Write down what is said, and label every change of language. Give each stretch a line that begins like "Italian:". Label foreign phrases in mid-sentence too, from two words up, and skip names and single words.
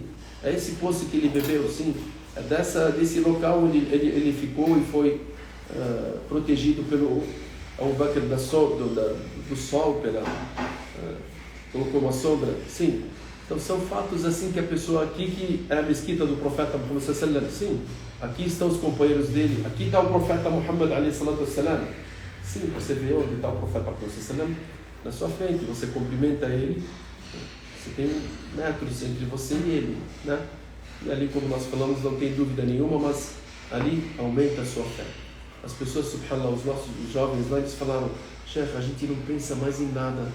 Portuguese: É esse poço que ele bebeu, sim. É desse local onde ele ficou e foi protegido pelo Abu Bakr do sol, colocou uma sombra, sim. Então são fatos assim que a pessoa aqui, que é a mesquita do profeta Muhammad
Arabic: صلى الله عليه وسلم,
Portuguese: sim, aqui estão os companheiros dele, aqui está o profeta Muhammad
Arabic: عليه الصلاة والسلام,
Portuguese: sim, você vê onde está o profeta Muhammad
Arabic: صلى الله عليه وسلم,
Portuguese: na sua frente, você cumprimenta ele, você tem metros entre você e ele, né? E ali, como nós falamos, não tem dúvida nenhuma, mas ali aumenta a sua fé. as pessoas, subhanallah, os nossos jovens lá, eles falaram, chefe, a gente não pensa mais em nada.